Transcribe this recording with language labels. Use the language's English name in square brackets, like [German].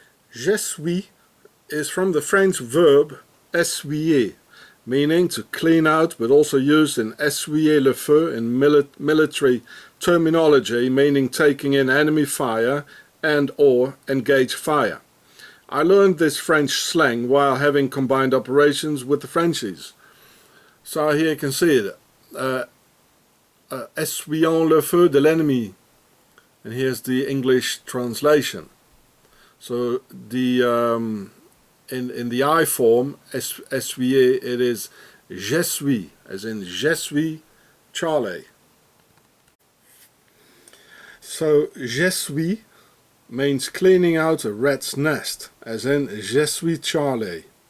[English] Je suis is from the French verb essuyer, meaning to clean out, but also used in essuyer le feu in military terminology, meaning taking in enemy fire and or engage fire. I learned this French slang while having combined operations with the Frenchies. So here you can see it. [French] Essuyons le feu de l'ennemi. [English] And here's the English translation. So the in the I form, essuyer, it is je suis, as in je suis Charlie. So je suis means cleaning out a rat's nest, as in je suis Charlie.